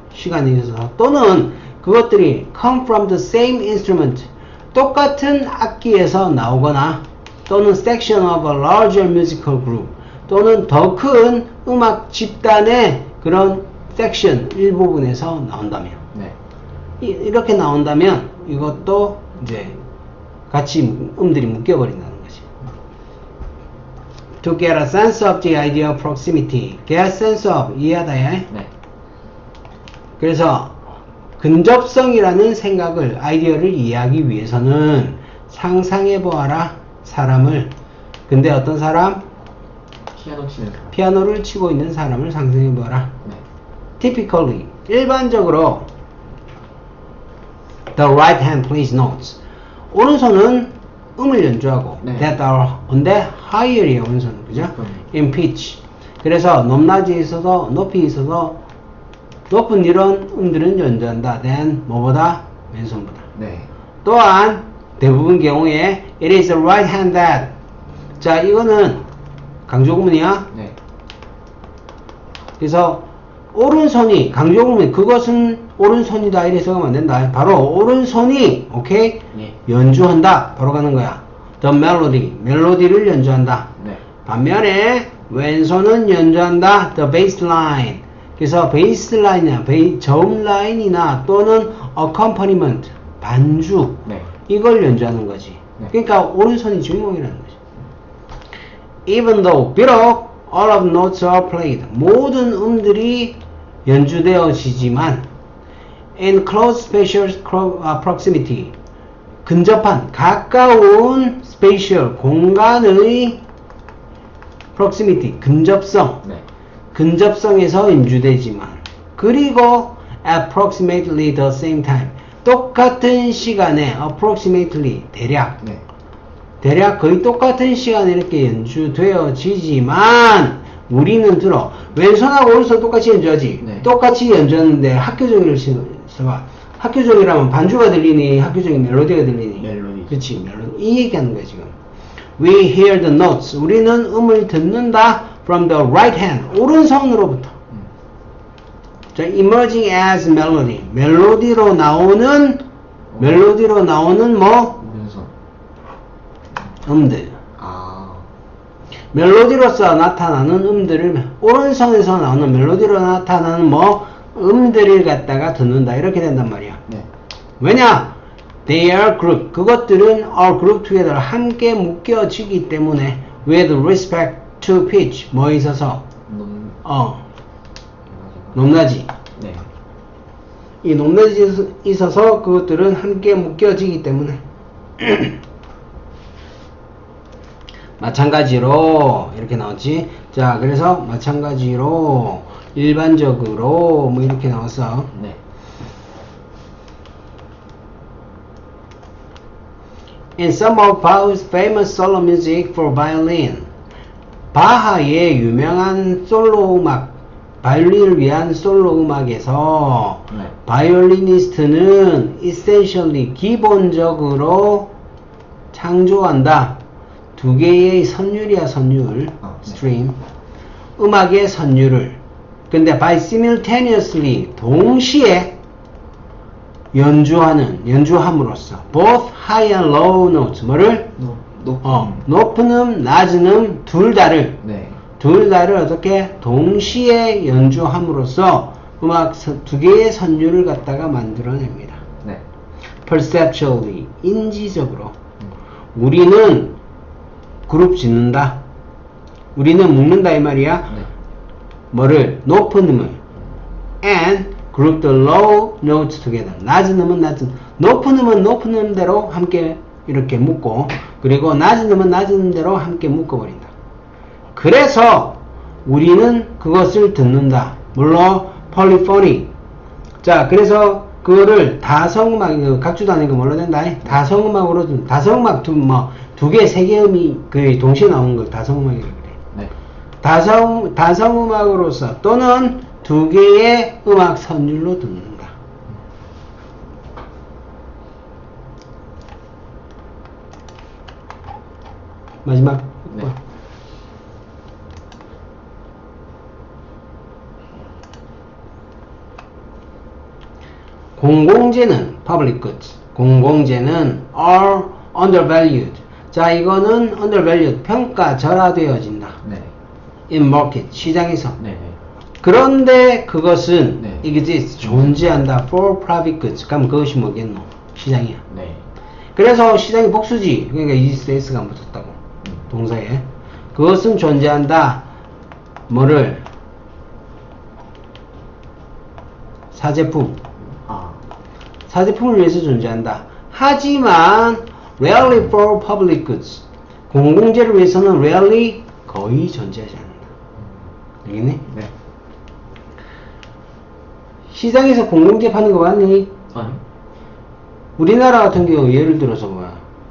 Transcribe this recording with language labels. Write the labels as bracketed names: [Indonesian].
[Korean] 시간에 있어서 또는 그것들이 [English] come from the same instrument [Korean] 똑같은 악기에서 나오거나 또는 [English] section of a larger musical group [Korean] 또는 더 큰 음악 집단의 그런 section 일부분에서 나온다면 네. 이렇게 나온다면 이것도 이제 같이 음들이 묶여버린다는 거지. [English] To get a sense of the idea of proximity. get sense of [Korean] 이해하다 해. 네. 그래서 근접성이라는 생각을 아이디어를 이해하기 위해서는 상상해 보아라 사람을. 근데 어떤 사람? 피아노 치는 사람. 피아노를 치고 있는 사람을 상상해 보아라. 네. [English] Typically [Korean] 일반적으로 [English] the right hand plays notes. [Korean] 오른손은 음을 연주하고 네. [English] that are on the higher이에요. [Korean] 오른손은 그죠? [English] in pitch. [Korean] 그래서 높낮이에 있어서 높이에 있어서 높은 이런 음들은 연주한다. then 뭐보다? 왼손보다. 네. 또한 대부분 경우에 [English] it is the right hand that. [Korean] 자, 이거는 강조구문이야. 네. 그래서 오른손이 강조구문 그것은 오른손이다 이래서 하면 안 된다. 바로 오른손이 오케이 예. 연주한다. 바로 가는 거야. [English] The melody [Korean] 멜로디를 연주한다. 네. 반면에 왼손은 연주한다. [English] The bass line [Korean] 그래서 베이스 라인이나 저음 라인이나 또는 accompaniment 반주 네. 이걸 연주하는 거지. 네. 그러니까 오른손이 주인공이라는 거지. [English] even though [Korean] 비록 [English] all of notes are played [Korean] 모든 음들이 연주되어지지만 [English] in close spatial proximity [Korean] 근접한 가까운 [English] spatial [Korean] 공간의 [English] proximity [Korean] 근접성 네. 근접성에서 연주되지만 그리고 [English] approximately the same time [Korean] 똑같은 시간에 approximately 대략 네. 대략 거의 똑같은 시간에 이렇게 연주되어지지만 우리는 들어 왼손하고 오른손 똑같이 연주하지 네. 똑같이 연주하는데 학교종이를 써봐 학교종이라면 반주가 들리니 학교종이 멜로디가 들리니 멜로디. 그렇지 멜로디 이 얘기하는 거야 지금 [English] We hear the notes [Korean] 우리는 음을 듣는다 [English] from the right hand [Korean] 오른손으로부터 자, [English] emerging as melody [Korean] 멜로디로 나오는 뭐 오른손. 음들 아. 멜로디로서 나타나는 음들을 오른손에서 나오는 멜로디로 나타나는 뭐 음들을 갖다가 듣는다 이렇게 된단 말이야. 네. [English] 왜냐? They are grouped. [Korean] 그것들은 [English] are grouped together [Korean] 함께 묶여지기 때문에 [English] with respect to pitch [Korean] 뭐에 있어서 높. 높낮이 네. 이 높낮이에 있어서 그것들은 함께 묶여지기 때문에 마찬가지로 이렇게 나왔지. 자, 그래서 마찬가지로 일반적으로 뭐 이렇게 나왔어. 네. [English] In some of Bach's famous solo music for violin, [Korean] 바하의 유명한 솔로 음악, 바이올린을 위한 솔로 음악에서 네. 바이올리니스트는 essentially 기본적으로 창조한다. 두 개의 선율이야 선율, 네. stream. 음악의 선율을. 근데 [English] by simultaneously [Korean] 동시에 연주함으로써 [English] both high and low notes [Korean] 뭐를 높은 음, 낮은 음 둘 다를 네. 어떻게 동시에 연주함으로써 음악 두 개의 선율을 갖다가 만들어냅니다. 네. perceptually 인지적으로 우리는 그룹 짓는다. 우리는 묶는다 이 말이야. 네. 뭐를 높은 음을 [English] and group the low notes together. [Korean] 낮은 음은 높은 음은 높은 음대로 함께 이렇게 묶고 그리고 낮은 음은 낮은 음대로 함께 묶어버린다. 그래서 우리는 그것을 듣는다. 물론 polyphony. 자, 그래서 그거를 다성음악, 각주도 아니고 뭘로 된다? 다성음악으로 다성음악 두 개, 세 개 음이 그 동시에 나오는 걸 다성음악이라고 그래. 네. 다성음악으로서 또는 두 개의 음악 선율로 듣는다. 마지막. 네. 공공재는 [English] public goods. 공공재는 are undervalued. [Korean] 자, 이거는 undervalued. 평가절하되어진다. 네. [English] in market. [Korean] 시장에서. 네. 네. 그런데 그것은 네. exists. 존재한다. [English] for private goods. [Korean] 그럼 그것이 뭐겠노? 시장이야. 네. 그래서 시장이 복수지. 그러니까 exists가 안 붙었다고. 동사에. 그것은 존재한다. 뭐를? 사제품. 사제품을 위해서 존재한다. 하지만 [English] rarely for public goods. [Korean] 공공재를 위해서는 rarely 거의 존재하지 않는다. 알겠니? 네. 시장에서 공공재 파는 거 맞니? 아니. 우리나라 같은 경우 예를 들어서 뭐야?